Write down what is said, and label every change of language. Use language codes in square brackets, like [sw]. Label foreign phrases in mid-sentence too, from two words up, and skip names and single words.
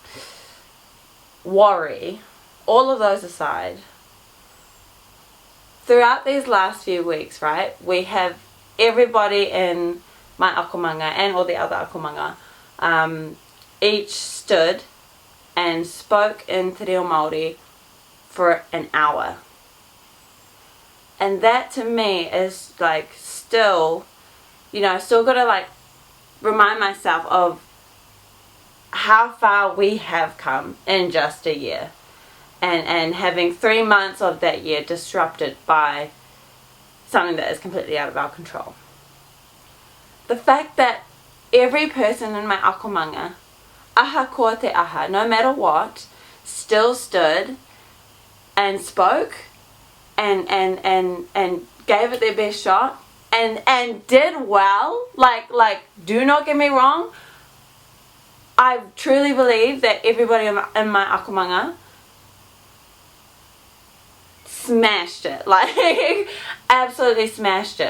[en] worry, all of those aside, throughout these last few weeks, right, we have everybody in my akomanga and all the other akomanga each stood and spoke in te reo Māori for an hour. And that to me is like still, you know, still got to like remind myself of how far we have come in just a year, and having 3 months of that year disrupted by something that is completely out of our control. The fact that every person in my akomanga, [mi] aha ko te aha, [en] no matter what, still stood and spoke and gave it their best shot and did well. Like do not get me wrong, I truly believe that everybody in my akomanga smashed it, like absolutely smashed it.